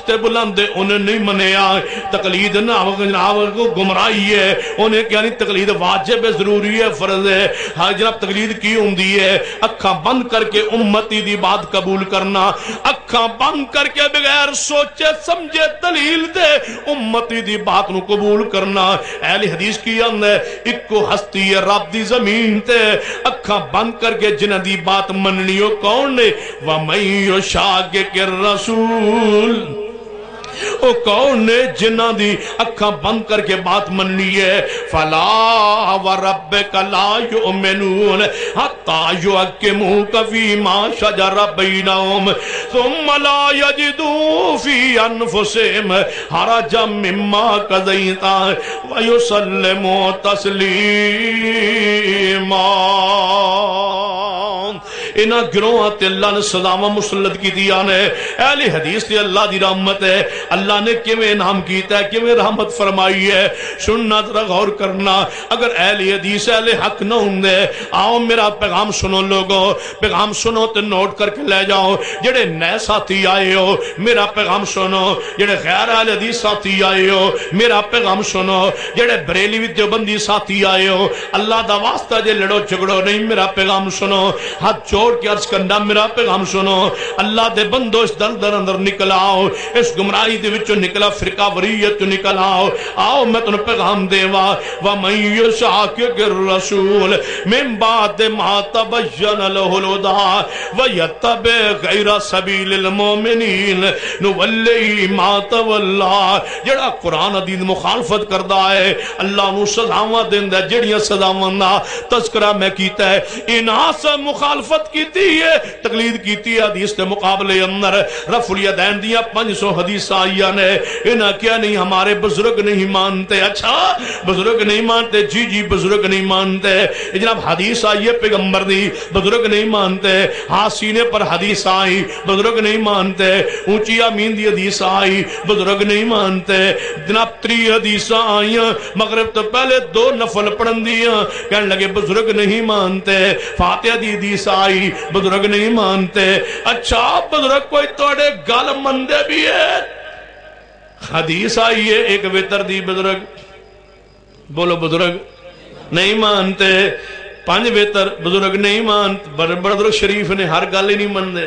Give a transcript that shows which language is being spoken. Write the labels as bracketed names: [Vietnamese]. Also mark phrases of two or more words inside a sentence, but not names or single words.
[Punjabi] تے بلند انہیں نہیں منیا تقلید نہ گمراہی ہے انہیں کیا نہیں تقلید واجب ہے ضروری ہے فرض ہے ہاں جناب تقلید کی ہوندی ہے اکھاں بند کر کے امتی دی بات قبول کرنا اکھاں بند کر کے بغیر سوچے سمجھے دلیل دے امتی دی بات نو قبول کرنا اہل حدیث کی اندے اکو ہستی ہے رب دی زمین تے اکھاں بند کر کے جنہ دی بات مننیو کون نے [Arabic] وَمَن يُشَاقِقِ الرَّسُولِ [Punjabi] او کون نے جنہ دی اکھاں بند کر کے بات مننی ہے [Arabic] فلا وربک لا یؤمنون حتی یحکموک فیما شجر بینہم ثم لا یجدوا فی انفسہم حرجا مما قضیت ویسلموا تسلیما [Punjabi] انہاں گروہاں تے اللہ نے سزاواں مسلط کی دیا نے اہل حدیث تے اللہ دی رحمت ہے اللہ نے کیویں انعام کیتا ہے کیویں رحمت فرمائی ہے سننا ذرا غور کرنا اگر اہل حدیث اہل حق نہ ہوندے آؤ میرا پیغام سنو لوگوں پیغام سنو تے نوٹ کر کے لے جاؤ جڑے نئے ساتھی آئے ہو میرا پیغام سنو جڑے غیر اہل حدیث ساتھی آئے ہو میرا پیغام سنو جڑے بریلوی دیوبندی ساتھی آئے ہو اللہ دا واسطہ جے لڑو جھگڑو نہیں میرا پیغام سنو ہاتھ جوڑ کے عرض کرنا میرا پیغام سنو اللہ دے بندو اس دل در اندر نکل آؤ اس گمراہی دے وچوں نکلا فرقہ وریت نکل آؤ آؤ میں تنوں پیغام دیوا [Arabic] وَمَن يُشَاقِقِ الرَّسُولِ مِن بَعْدِ مَا تَبَيَّنَ لَهُ الْهُدَىٰ وَيَتَّبِعْ غَيْرَ سَبِيلِ الْمُؤْمِنِينَ نُوَلِّهِ مَا تَوَلَّىٰ [Punjabi] جڑا قرآن حدیث مخالفت کردا ہے اللہ نو سزاواں دیندا ہے جڑیاں سزاواں دا تذکرہ میں کیتا ہے انہاں سے مخالفت کیتی ہے تقلید کیتی ہے [Urdu] حدیث کے مقابلے [Punjabi] اندر رفع الیدین دیا 500 حدیث آئیاں نے انہاں [Urdu] کیا نہیں ہمارے بزرگ نہیں مانتے اچھا بزرگ نہیں مانتے جی جی بزرگ نہیں مانتے جناب حدیث آئی ہے پیغمبر دی بزرگ نہیں مانتے ہاں سینے پر حدیث آئی بزرگ نہیں مانتے اونچی آمین دی حدیث آئی بزرگ نہیں مانتے جناب [Punjabi] 3 حدیث آئیاں مغرب تو پہلے 2 نفل پڑھن دیاں کہنے لگے [Urdu] بزرگ نہیں مانتے [Punjabi] فاتحہ دی حدیث آئی [Urdu] بزرگ نہیں مانتے [Punjabi] اچھا بزرگ کوئی توڑے گل مندے بھی ہے حدیث آئی ہے ایک وتر دی بزرگ بولو [Urdu] بزرگ نہیں مانتے [Punjabi] 5 وطر [Urdu] بزرگ نہیں مانتے، [Punjabi] بزرگ شریف نے ہر گل ہی نہیں مندے.